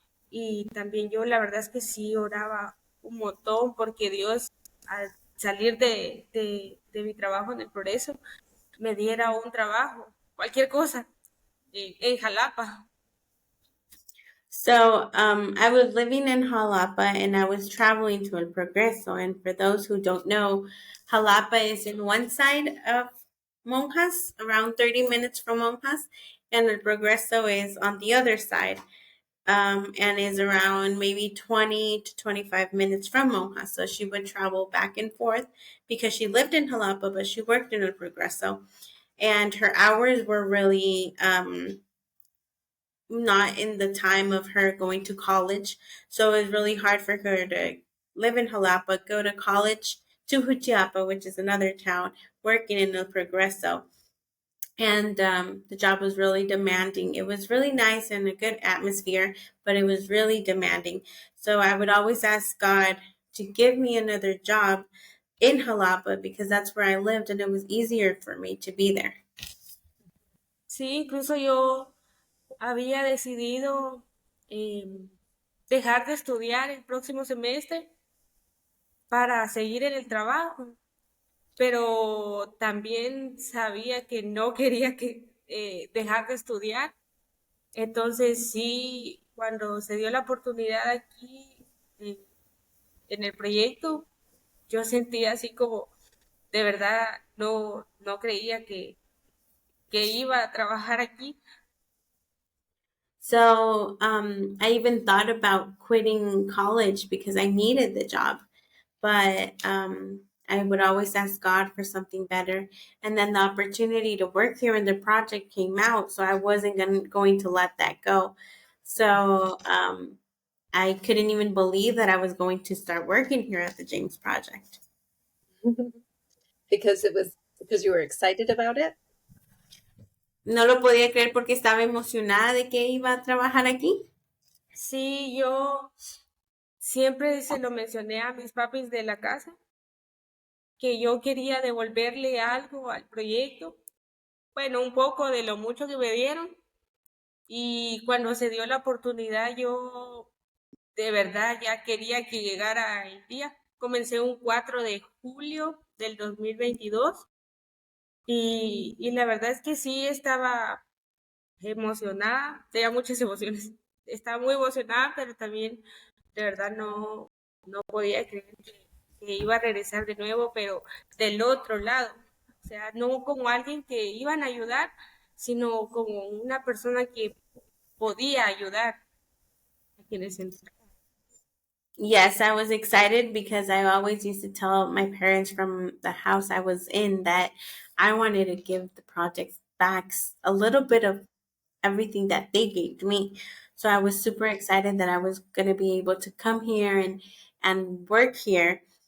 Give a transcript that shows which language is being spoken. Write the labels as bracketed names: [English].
[Spanish] Y también yo la verdad es que sí oraba un montón porque Dios al salir de mi trabajo en el Progreso me diera un trabajo, cualquier cosa, en Jalapa. [English] So I was living in Jalapa and I was traveling to El Progreso. And for those who don't know, Jalapa is in one side of Monjas, around 30 minutes from Monjas, and El Progreso is on the other side, and is around maybe 20 to 25 minutes from Monjas. So she would travel back and forth because she lived in Jalapa, but she worked in El Progreso. And her hours were really not in the time of her going to college. So it was really hard for her to live in Jalapa, go to college to Jutiapa, which is another town, working in El Progreso. And the job was really demanding. It was really nice and a good atmosphere, but it was really demanding. So I would always ask God to give me another job in Jalapa because that's where I lived and it was easier for me to be there. [Spanish] Sí, incluso yo había decidido dejar de estudiar el próximo semestre para seguir en el trabajo, pero también sabía que no quería dejar de estudiar. Entonces sí, cuando se dio la oportunidad aquí eh, en el proyecto, yo sentía así como de verdad no creía que iba a trabajar aquí. [English] So I even thought about quitting college because I needed the job, but I would always ask God for something better. And then the opportunity to work here in the project came out, so I wasn't going to let that go. So I couldn't even believe that I was going to start working here at the James Project. Because you were excited about it? [Spanish] No lo podía creer porque estaba emocionada de que iba a trabajar aquí. Sí, yo siempre se lo mencioné a mis papis de la casa, que yo quería devolverle algo al proyecto, bueno, un poco de lo mucho que me dieron. Y cuando se dio la oportunidad, yo de verdad ya quería que llegara el día. Comencé un 4 de julio del 2022 y la verdad es que sí estaba emocionada, tenía muchas emociones. Estaba muy emocionada, pero también de verdad no podía creer que iba a regresar de nuevo, pero del otro lado. O sea, no como alguien que iban a ayudar, sino como una persona que podía ayudar a quienes entraban. [English] Yes, I was excited because I always used to tell my parents from the house I was in that I wanted to give the project back a little bit of everything that they gave me. So I was super excited that I was going to be able to come here and work here.